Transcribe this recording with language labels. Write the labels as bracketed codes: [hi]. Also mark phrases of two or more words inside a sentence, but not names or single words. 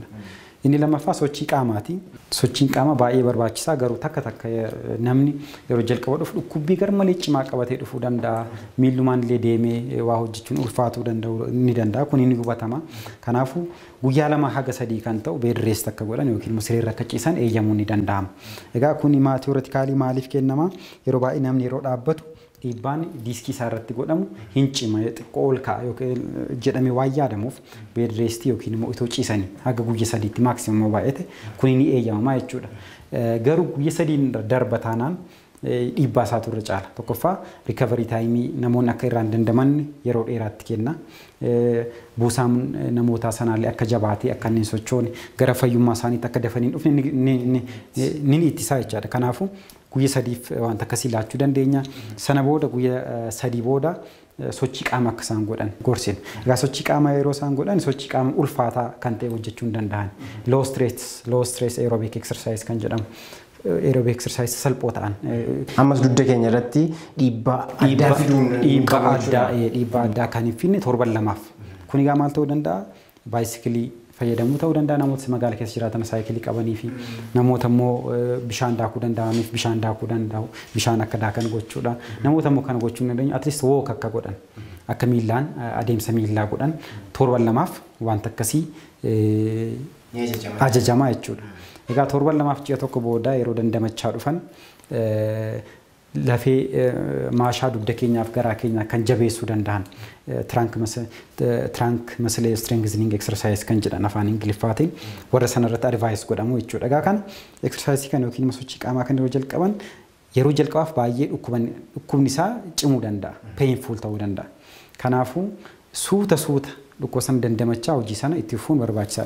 [om] Inni lammaffaa sochii qaamaati. Sochiin qaamaa baay'ee barbaachisaa garuu takka namni yeroo jalqaba dhufu dhukkubbii garmalee cimaa qabatee dhufuu danda'a. Miillumaan illee deemee waa hojjechuun ulfaatuu ni danda'a. Kun inni hubatama. Kanaafuu guyyaa 2 haga 3 kan ta'u [en] bed rest [om] akka godhan yookiin immoo sireerra akka ciisan eeyyamuun ni danda'ama. Egaa kun teoreetikaalii maaliif kennama? Yeroo baay'ee namni yeroo dhaabbatu dhiibbaan diiskii isaa irratti godhamu hin cima xiqqoo ol ka'a yookiin jedhamee waan yaadamuuf [en] bed rest [om] yookiin immoo itoo ciisanii haga guyyaa 3tti maaksimum baay'ate kun ni eeyyamamaa jechuudha. Garuu guyyaa 3 darba taanaan dhiibbaa isaatu irra caala. Tokkoffaa [en] recovery time [om] namoonni akka irraan dandamanne yeroo dheeraatti kenna. Buusaan namootaa sanaallee akka jabaatee akka inni sochoone gara fayyummaa isaaniitti akka dafanii dhufne ni ittisaa jechaadha. Kanaafuu guyyaa 3 wanta akkasii laachuu dandeenya. Sana booda guyyaa 3 booda sochii qaama akka isaan godhan gorsina. Egaa sochii qaama yeroo isaan godhan sochii qaama ulfaataa kan ta'e hojjechuu hin danda'an. [en] Low stress aerobic exercise [om] kan jedhamu. [en] Aerobic exercise [om] salphoo ta'an. Ammas dugda keenya irratti dhiibbaa addaa fiduun dhiibbaa addaa kan hin finne 7 lamaaf. Kun egaa maal ta'uu danda'a? Baayisikilii fayyadamuu ta'uu danda'a. Namoota magaala keessa jiraatan saayikilii qabanii fi namoota immoo bishaan daakuu danda'aniif bishaan daakuu danda'u. Bishaan akka daakan gochuudha. Namoota immoo kana gochuu hin dandeenye [en] at least [om] walk akka godhan. Akka miillaan adeemsa miillaa godhan 7 lamaaf wanta akkasii ajajamaa jechuudha. Egaa 7 lamaaf ji'a tokko booda yeroo dandamachaa dhufan lafee maashaa dugda keenyaaf garaa keenyaa kan jabeessuu danda'an [en] trunk muscle strengthening exercise [om] kan jedhan afaan Ingiliffaatiin warra sanarratti advice godhamu jechuudha. Egaa kana exercise kan yookiin sochii qaamaa kan yeroo jalqaban yeroo jalqabaaf baay'ee dhukkubni isaa cimuu danda'a. Painful ta'uu danda'a. Kanaafuu suuta dhukkoo sana dandamachaa hojii sana itti fufuun barbaachisaadha.